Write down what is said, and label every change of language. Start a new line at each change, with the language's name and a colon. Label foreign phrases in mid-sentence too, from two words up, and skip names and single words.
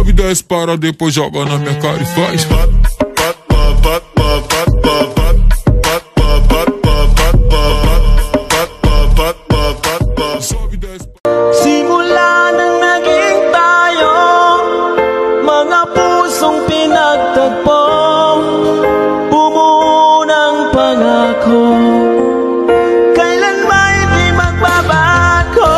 Portuguese: desce para depois joga na minha cara e faz.
Filipino: Simula nang naging tayo, mga pusong pinagtagpo, bumuo ng pangako, kailan may di magbabago.